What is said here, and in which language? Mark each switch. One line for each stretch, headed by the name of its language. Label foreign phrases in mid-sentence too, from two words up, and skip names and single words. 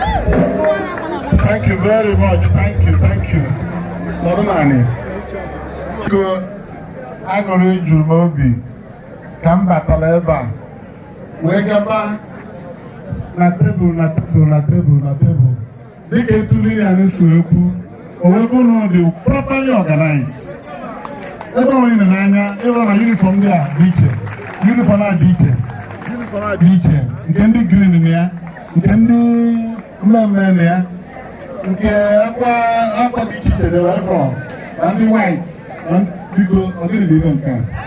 English: Thank you very much. Thank you, thank you.
Igbo: Nọdụ naanị. Biko, aṅụrị juru m obi ka m batara ebe a, wee gaba na tebụl, na tebụl, na tebụl, na tebụl. Dịka etu Lilian si wee kwu, o wee bụrụ na ọ dị
English: properly organized.
Igbo: Ebe ọ nwere n'anya, ebe ọ na uniform ndị a dị iche, uniform a dị iche, uniform a dị iche, nke ndị green na ya, nke ndị mmemme na ya, nke akwa, akwa dị iche iche dị wee from, na ndị white, na ndị, biko, ọ dịrị n'ihe nke a.